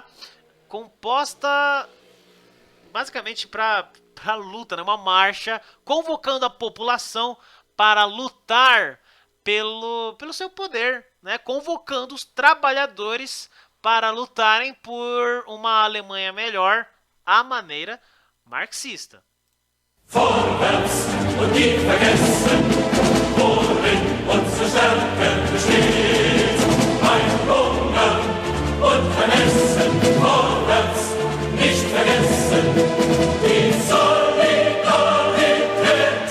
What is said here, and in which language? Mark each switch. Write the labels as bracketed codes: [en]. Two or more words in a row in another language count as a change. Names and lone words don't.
[pt] Composta basicamente para luta, né? Uma marcha convocando a população para lutar pelo seu poder, né? Convocando os trabalhadores para lutarem por uma Alemanha melhor à maneira marxista. [de] Vorwärts und nie vergessen, worin unsere Stärke besteht. Ein Hunger und Vermessen, vorwärts, nicht vergessen, die Solidarität.